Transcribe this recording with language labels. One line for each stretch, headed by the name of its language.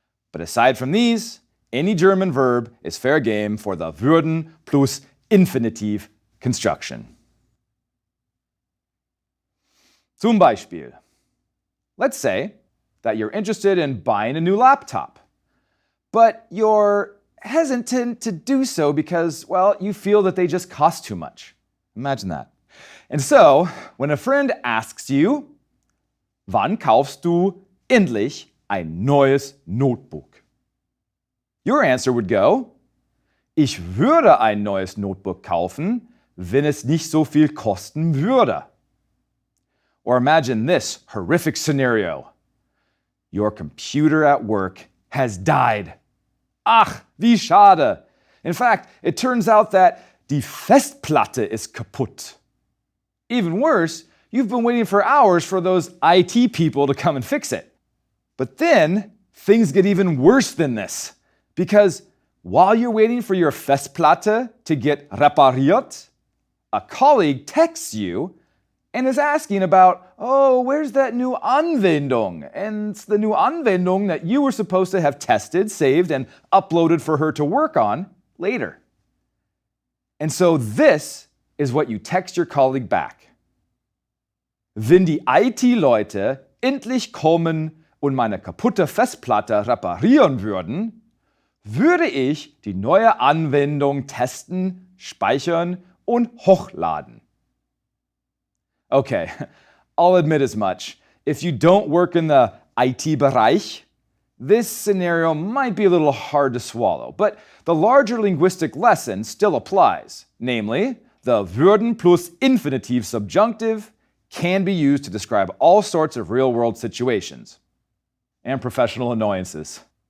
English: But aside from these, any German verb is fair game for the würden plus Infinitiv construction.
German: Zum Beispiel,
English: let's say that you're interested in buying a new laptop, but you're hesitant to do so because, well, you feel that they just cost too much. Imagine that. And so, when a friend asks you,
German: wann kaufst du endlich ein neues Notebook?
English: Your answer would go,
German: ich würde ein neues Notebook kaufen, wenn es nicht so viel kosten würde.
English: Or imagine this horrific scenario. Your computer at work has died.
German: Ach, wie schade.
English: In fact, it turns out that
German: die Festplatte ist kaputt.
English: Even worse, you've been waiting for hours for those IT people to come and fix it. But then, things get even worse than this. Because while you're waiting for your Festplatte to get repariert, a colleague texts you and is asking about, oh, where's that new Anwendung? And it's the new Anwendung that you were supposed to have tested, saved, and uploaded for her to work on later. And so this is what you text your colleague back.
German: Wenn die IT-Leute endlich kommen und meine kaputte Festplatte reparieren würden, würde ich die neue Anwendung testen, speichern und hochladen.
English: Okay, I'll admit as much. If you don't work in the IT-Bereich, this scenario might be a little hard to swallow, but the larger linguistic lesson still applies. Namely, the würden plus Infinitiv subjunctive can be used to describe all sorts of real-world situations and professional annoyances.